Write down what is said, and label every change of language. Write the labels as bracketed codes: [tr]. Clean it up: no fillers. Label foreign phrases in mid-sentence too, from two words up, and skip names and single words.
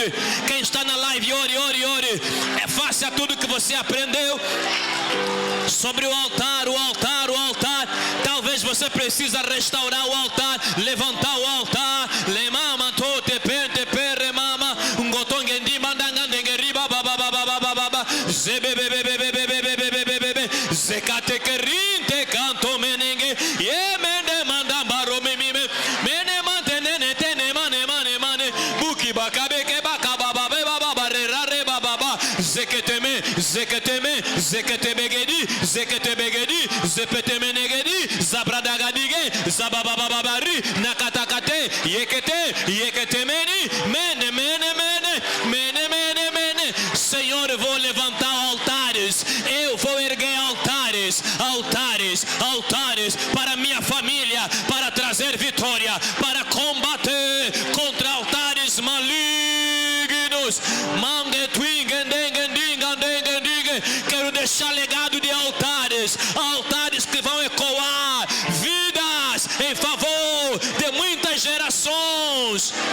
[pt] Quem está na live, ore, ore, ore. Faça tudo que você aprendeu sobre o altar, o altar, o altar. Talvez você precise restaurar o altar, levantar o altar. Lemama tote pente pere mama um gotongendi mandangandengeri baba baba baba baba zebebebebebebebebebebe zekate kerinte canto menenge yemende manda baro mimi mene mantenene tene mane mane mane buki bakabe ke bakaba baba baba barera re baba baba zeketeme zeketeme zeketebegedi zeketebegedi zepetemenegedi zabradagadege zababababari, nakatakate, yekete, mene, mene. Senhor, eu vou levantar altares, eu vou erguer altares para minha família, para trazer vitória, para combater contra altares malignos. Quero deixar legado de altares que vão ecoar vidas em favor de muitas gerações.